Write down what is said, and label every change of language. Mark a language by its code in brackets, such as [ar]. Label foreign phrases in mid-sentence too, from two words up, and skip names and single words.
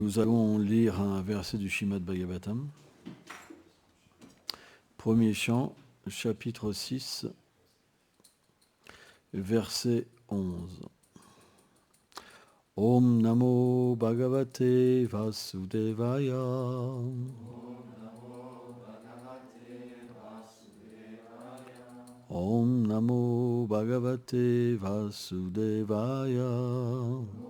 [fr] Nous allons lire un verset du Srimad Bhagavatam. Premier chant, chapitre 6, verset 11. [sa] ॐ नमो भगवते वासुदेवाय. ॐ नमो भगवते वासुदेवाय.